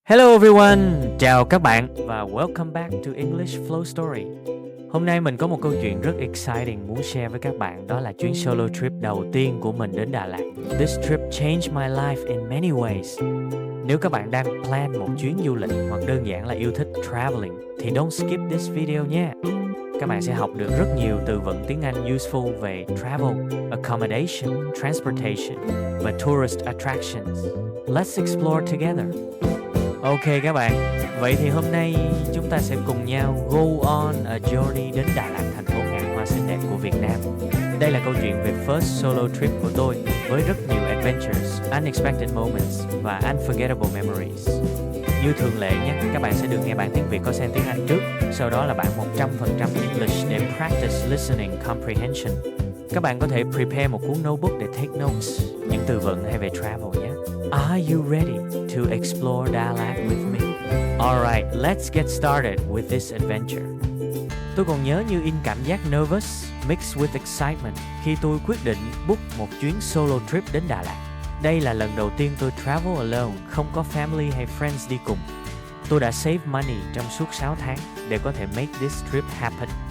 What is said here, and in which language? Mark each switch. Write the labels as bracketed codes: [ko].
[en] Hello everyone, [vi] chào các bạn [en] và welcome back to English Flow Story. [vi] Hôm nay mình có một câu chuyện rất exciting muốn share với các bạn, đó là chuyến solo trip đầu tiên của mình đến Đà Lạt. [en] This trip changed my life in many ways. [vi] Nếu các bạn đang plan một chuyến du lịch hoặc đơn giản là yêu thích traveling thì [en] don't skip this video [vi] nha. Các bạn sẽ học được rất nhiều từ vựng tiếng Anh useful về travel, accommodation, transportation và tourist attractions. [en] Let's explore together. [vi] Ok các bạn, vậy thì hôm nay chúng ta sẽ cùng nhau [en] go on a journey [vi] đến Đà Lạt, thành phố ngàn hoa xinh đẹp của Việt Nam. Đây là câu chuyện về [en] first solo trip [vi] của tôi với rất nhiều adventures, [en] unexpected moments [vi] và [en] unforgettable memories. [vi] Như thường lệ nhé, các bạn sẽ được nghe bản tiếng Việt có sang tiếng Anh trước, sau đó là bản [en] 100% English [vi] để [en] practice listening comprehension. [vi] Các bạn có thể prepare một cuốn notebook để [en] take notes, [vi] những từ vựng hay về travel nhé. [en] Are you ready to explore Đà Lạt with me? Alright, let's get started with this adventure. [vi] Tôi còn nhớ như in cảm giác [en] nervous mixed with excitement [vi] khi tôi quyết định book một chuyến solo trip đến Đà Lạt. Đây là lần đầu tiên tôi [en] travel alone, [vi] không có family hay friends đi cùng. Tôi đã [en] save money [vi] trong suốt 6 tháng để có thể [en] make this trip happen.